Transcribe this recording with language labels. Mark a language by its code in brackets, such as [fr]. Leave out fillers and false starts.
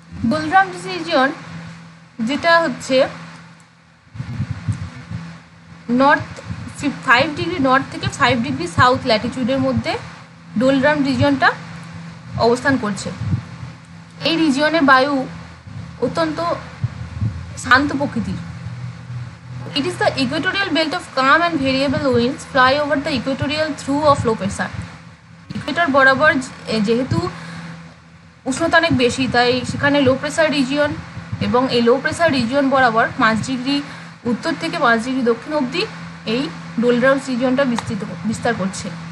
[bn] ডোলড্রামস region যেটা হচ্ছে north 5 degree north থেকে 5 ডিগ্রি সাউথ ল্যাটিটিউডের মধ্যে ডোলড্রাম রিজিয়নটা অবস্থান করছে। এই রিজিয়নের বায়ু অত্যন্ত শান্ত প্রকৃতির। [en] It is the equatorial belt of calm and variable winds fly over the equatorial through of low pressure. [bn] Ecuador বরাবর যেহেতু উষ্ণতা অনেক বেশি, তাই সেখানে লো প্রেসার রিজিয়ন, এবং এই লো প্রেসার রিজিয়ন বরাবর 5 ডিগ্রি উত্তর থেকে 5 ডিগ্রি দক্ষিণ অবধি এই ডোলড্রামস রিজিয়নটা বিস্তার করছে।